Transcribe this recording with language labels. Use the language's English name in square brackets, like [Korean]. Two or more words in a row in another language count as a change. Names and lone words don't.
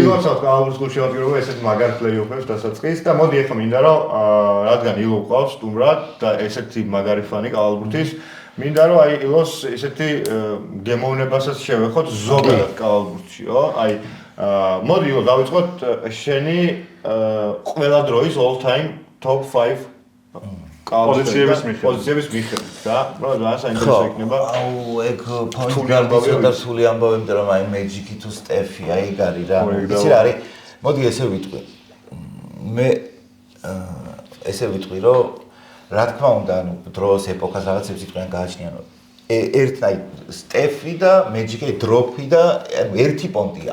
[Georgian] ვიღაცად კალაბურთის გულშემატკივრობა ესეთ მაგარ პლეიოფებს დასაწყის და მოდი ეხლა მინდა რომ რადგან ილო ყავს სტუმრად და ესეთი მაგარი ფანი კალაბურთის მინდა რომ აი ილოს ესეთი გემოვნებასაც შევეხოთ ზოგადად კალაბურთშიო აი მოდი ილო დავიწყოთ შენი ყველა დროის [English] all time top 5 [Georgian] პოზიციების მიხედვით და რა ძალიან საინტერესო იქნება აუ ეგ [English] point guard-ის [Georgian] და სული ამბობენ რომ აი Magic-ი თუ Steph-ი აი ეგ არის რა იცი რა არის მოდი ესე ვიტყვი მე ესე ვიტყვი რომ რა თქმა უნდა, ანუ დროს ეპოქას რაღაცებს იყვნენ გააჩნიან. აი სტეფი და მეჯიკი დროპი და ანუ ერთი პონტია.